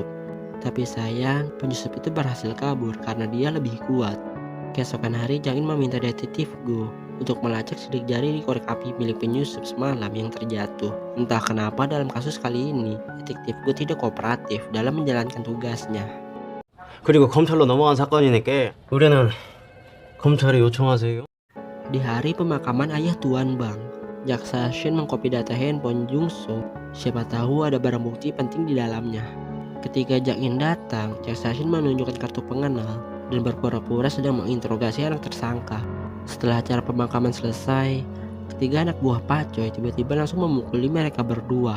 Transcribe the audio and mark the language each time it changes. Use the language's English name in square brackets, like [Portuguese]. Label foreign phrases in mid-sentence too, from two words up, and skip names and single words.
[Indonesian] Tapi sayang, penyusup itu berhasil kabur karena dia lebih kuat. Keesokan hari, Jang In meminta detektif Go untuk melacak sidik jari di korek api milik penyusup semalam yang terjatuh. Entah kenapa dalam kasus kali ini, detektif Go tidak kooperatif dalam menjalankan tugasnya. [Korean] 그리고 검찰로 넘어간 사건이니까 우리는 검찰에 요청하세요. [Indonesian] Di hari pemakaman ayah Tuan Bang, jaksa Shin mengcopy data handphone Jungso. Siapa tahu ada barang bukti penting di dalamnya. Ketika Jang In datang, jaksa Shin menunjukkan kartu pengenal dan berpura-pura sedang menginterogasi anak tersangka. Setelah acara pemakaman selesai, ketiga anak buah Pak Choi tiba-tiba langsung memukuli mereka berdua.